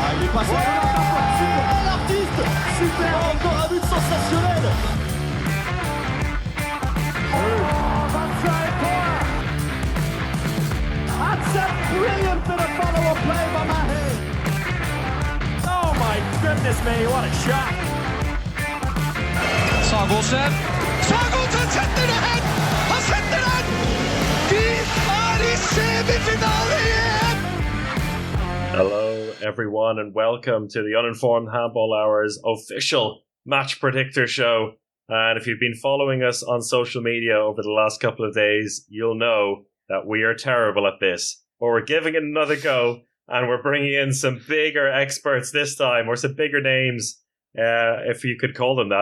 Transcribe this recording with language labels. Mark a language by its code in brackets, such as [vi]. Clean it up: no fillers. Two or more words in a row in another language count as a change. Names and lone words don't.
[fr] passe l'artiste. Super, encore un but sensationnel. [en] That's a brilliant bit of follow-up play by Mahe. Oh my goodness me, what a shot. [no] Sagosen setter det hen! Han setter den! De i semifinale igjen! [en] Hello everyone and welcome to the Uninformed Handball Hour's official match predictor show. And if you've been following us on social media over the last couple of days, you'll know that we are terrible at this. But we're giving it another go, and we're bringing in some bigger experts this time, or some bigger names, if you could call them that.